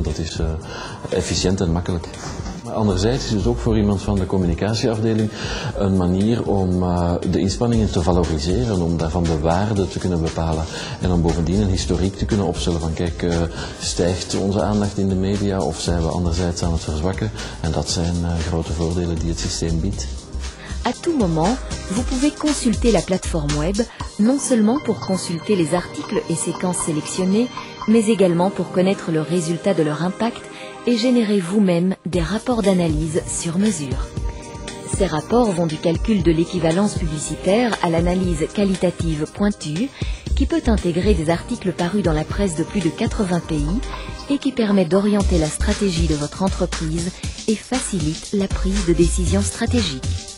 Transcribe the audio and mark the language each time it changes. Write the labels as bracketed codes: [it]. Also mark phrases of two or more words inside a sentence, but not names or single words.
[nl] Dat is efficiënt en makkelijk. Maar anderzijds is het ook voor iemand van de communicatieafdeling een manier om de inspanningen te valoriseren, om daarvan de waarde te kunnen bepalen en om bovendien een historiek te kunnen opstellen van kijk, stijgt onze aandacht in de media of zijn we anderzijds aan het verzwakken, en dat zijn grote voordelen die het systeem biedt. [fr] À tout moment, vous pouvez consulter la plateforme web, non seulement pour consulter les articles et séquences sélectionnés, mais également pour connaître le résultat de leur impact et générer vous-même des rapports d'analyse sur mesure. Ces rapports vont du calcul de l'équivalence publicitaire à l'analyse qualitative pointue, qui peut intégrer des articles parus dans la presse de plus de 80 pays et qui permet d'orienter la stratégie de votre entreprise et facilite la prise de décisions stratégiques.